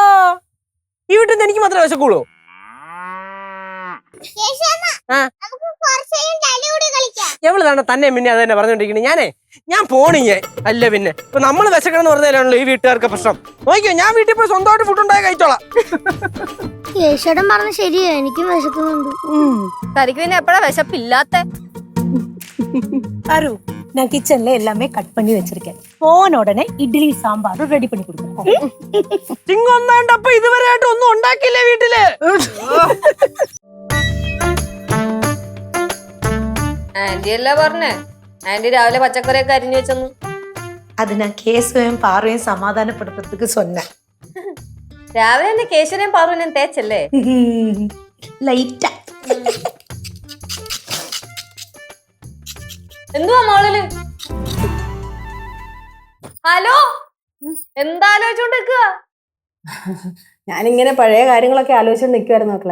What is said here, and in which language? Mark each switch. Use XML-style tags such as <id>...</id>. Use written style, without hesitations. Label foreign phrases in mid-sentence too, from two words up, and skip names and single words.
<ml>ഈ വീട്ടിൽ നിന്ന് എനിക്ക് മാത്രമേ വിശക്കുള്ളൂ. എവളാണ് തന്നെ പിന്നെ അത് തന്നെ പറഞ്ഞോണ്ടിരിക്കണേ. ഞാൻ പോണിങ്ങ അല്ല പിന്നെ ഇപ്പൊ നമ്മള് വിശക്കണം എന്ന് പറഞ്ഞാലാണല്ലോ ഈ വീട്ടുകാർക്ക് പ്രശ്നം. നോക്കിയോ, ഞാൻ വീട്ടിൽ പോയി സ്വന്തമായിട്ട് ഫുഡ് ഉണ്ടായി കഴിച്ചോളാം. കേശവൻ പറഞ്ഞ ശരിയാ, എനിക്കും വിശക്കുന്നുണ്ട്. തനിക്ക് പിന്നെ എപ്പോഴാ വിശപ്പില്ലാത്ത?</ml> <ta>அரு, நான் கிச்சன்ல எல்லாமே கட் பண்ணி வச்சிருக்கேன். போன உடனே இட்லி சாம்பாரும் ரெடி பண்ணி கொடுக்குறேன்.</ta> <ml>ചിങ്ങൊന്നാണ്ടപ്പോ ഇതുവരെ ആയിട്ട് ഒന്നും ഉണ്ടാക്കിയില്ലേ വീട്ടില്? ആന്റി അല്ല പറഞ്ഞേ, ആന്റി രാവിലെ പച്ചക്കറിയൊക്കെ അരിഞ്ഞു വെച്ചെന്ന്.</ml> <ta>அது நான் கேசுவையும் பார்வையும் சமாதானப்படுத்துறதுக்கு சொன்னேன்.</ta> <ml>രാവിലെ തന്നെ കേശവനെയും പാറുവിനെയും തേച്ചല്ലേ?</ml> <ta>லைட்டா.</ta> <ml>എന്തുവാ മോളില്? ഹലോ, എന്താ ആലോചിച്ചോണ്ടിരിക്കുക? ഞാനിങ്ങനെ പഴയ കാര്യങ്ങളൊക്കെ ആലോചിച്ച് നിൽക്കുമായിരുന്നു മക്കളെ.</ml>